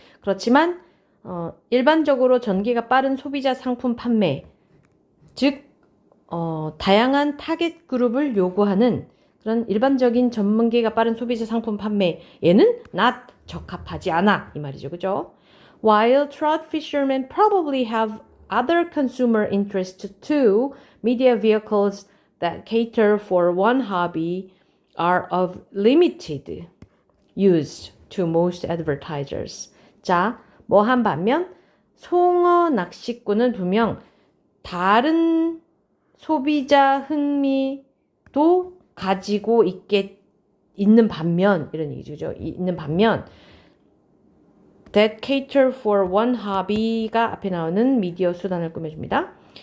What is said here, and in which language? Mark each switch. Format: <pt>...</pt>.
<ko>그렇지만 일반적으로 전개가 빠른 소비자 상품 판매, 즉 다양한 타겟 그룹을 요구하는 그런 일반적인 전문기가 빠른 소비자 상품 판매에는 not 적합하지 않아 이 말이죠. 그죠?</ko> <en>While trout fishermen probably have other consumer interests too, media vehicles that cater for one hobby are of limited use to most advertisers.</en> <ko>자, 뭐한 반면 송어 낚시꾼은 분명 다른 소비자 흥미도 가지고 있는 반면 이런 얘기죠. 있는 반면</ko> <en>that cater for one hobby</en> <ko>가 앞에 나오는 미디어 수단을 꾸며줍니다.</ko>